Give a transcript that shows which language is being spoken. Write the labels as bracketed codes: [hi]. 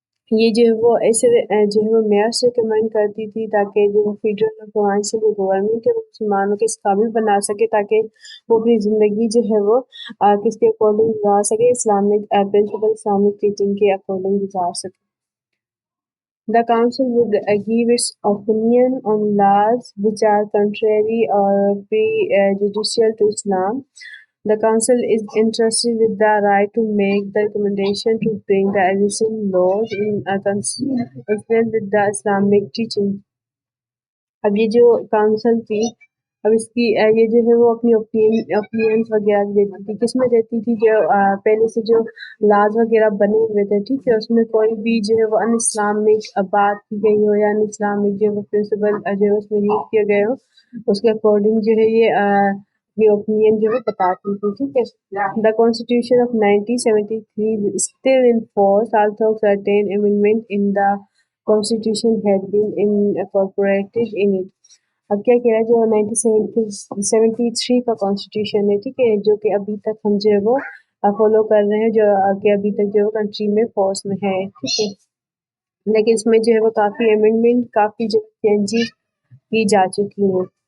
[ur] یہ جو ہے وہ ایسے جو ہے وہ میئر سے ریکمینڈ کرتی تھی تاکہ جو فیڈرل اور پروونشل جو گورنمنٹ ہے وہ مسلمانوں کے اس قابل بنا سکے تاکہ وہ اپنی زندگی جو ہے وہ کس کے اکارڈنگ گزار سکے، اسلامک پرنسپل، اسلامک ٹیچنگ کے اکارڈنگ گزار سکے. [en] The council would give its opinion on laws which are contrary or prejudicial to Islam. The council is entrusted with the right to make the recommendation to bring the existing laws in consistent with the Islamic teaching. [ur] اب یہ جو council تھی، اب اس کی یہ جو ہے وہ اپنی اوپینینس وغیرہ دیتی تھی. کس میں دیتی تھی؟ جو پہلے سے جو لاز وغیرہ بنے ہوئے تھے، ٹھیک ہے، اس میں کوئی بھی جو ہے وہ ان اسلامک بات کی گئی ہو یا ان اسلامک جو ہے پرنسپل جو ہے اس میں یوز کیے گئے ہو، اس کے اکارڈنگ جو ہے یہ اوپینین جو ہے بتاتی تھی، ٹھیک ہے. [en] The Constitution of 1973 is still in force, although certain amendments in the Constitution had been incorporated in it. [ur] اب کیا کہہ رہا ہے، جو 1973 کا کانسٹیٹیوشن ہے، ٹھیک ہے، جو کہ ابھی تک ہم جو ہے وہ فالو کر رہے ہیں، جو کہ ابھی تک جو کنٹری میں فورس میں ہے، ٹھیک ہے، لیکن اس میں جو ہے وہ کافی امینڈمنٹ، کافی جو چینجز کی جا چکی ہیں.